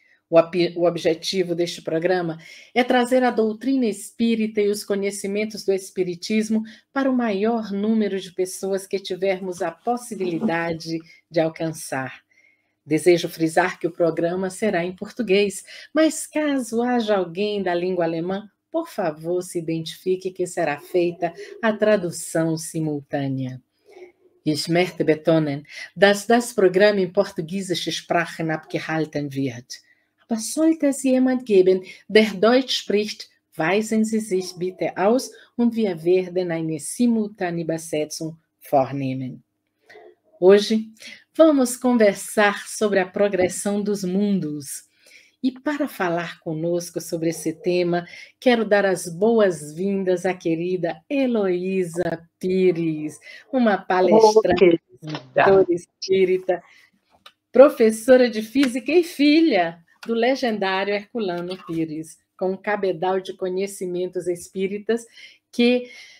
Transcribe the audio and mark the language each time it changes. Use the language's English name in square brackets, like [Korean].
[Portuguese] O objetivo deste programa é trazer a doutrina espírita e os conhecimentos do espiritismo para o maior número de pessoas que tivermos a possibilidade de alcançar. Desejo frisar que o programa será em português, mas caso haja alguém da língua alemã, por favor, se identifique que será feita a tradução simultânea. [German] Ich möchte betonen, dass das Programm in portugiesische Sprachen abgehalten wird. Aber sollte es jemand geben, der Deutsch spricht, weisen Sie sich bitte aus und wir werden eine simultane Übersetzung vornehmen. [Portuguese] Hoje, vamos conversar sobre a progressão dos mundos. E para falar conosco sobre esse tema, quero dar as boas-vindas à querida Heloísa Pires, uma palestrante espírita, professora de física e filha do legendário Herculano Pires, com um cabedal de conhecimentos espíritas que